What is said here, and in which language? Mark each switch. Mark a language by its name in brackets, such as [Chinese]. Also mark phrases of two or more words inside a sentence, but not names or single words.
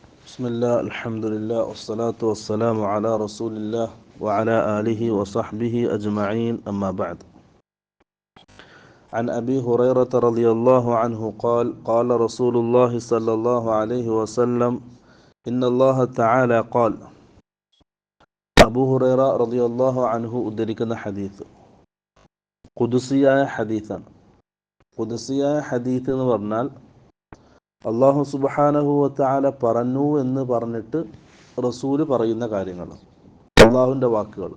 [Arabic] بسم الله الحمد لله والصلاة والسلام على رسول الله وعلى آله وصحبه أجمعين أما بعد. عن أبي هريرة رضي الله عنه قال قال رسول الله صلى الله عليه وسلم إن الله تعالى قال. [Malayalam] അബൂ ഹുറൈറ [Arabic] رضي الله عنه [Malayalam] ഉദ്ധരിക്കുന്ന ഹദീസ് ഖുദ്സിയായ ഹദീസാണ്. ഖുദ്സിയായ ഹദീസ് എന്ന് പറഞ്ഞാൽ അല്ലാഹു [Arabic] سبحانه وتعالى [Malayalam] പറഞ്ഞു എന്ന് പറഞ്ഞിട്ട് റസൂല് പറയുന്ന കാര്യങ്ങൾ, അള്ളാഹുവിൻ്റെ വാക്കുകൾ.